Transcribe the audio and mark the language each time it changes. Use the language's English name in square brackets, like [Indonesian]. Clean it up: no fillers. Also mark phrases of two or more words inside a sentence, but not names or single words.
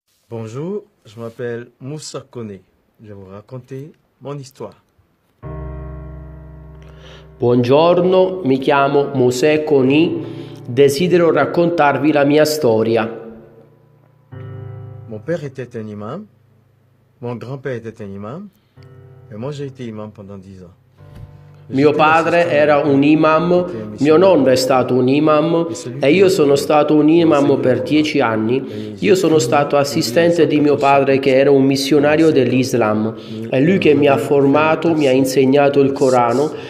[French] Bonjour, je m'appelle Moussa Kone. Je vais vous raconter mon histoire. [Italian] Buongiorno, mi chiamo Mosè Coni, desidero raccontarvi la mia storia. [French] Mon père était un imam, mon grand-père était un imam, et moi j'ai été imam pendant 10 ans. [Italian] Mio padre era un imam, mio nonno è stato un imam e io sono stato un imam per 10 anni. Io sono stato assistente di mio padre che era un missionario dell'Islam. È lui che mi ha formato, mi ha insegnato il Corano.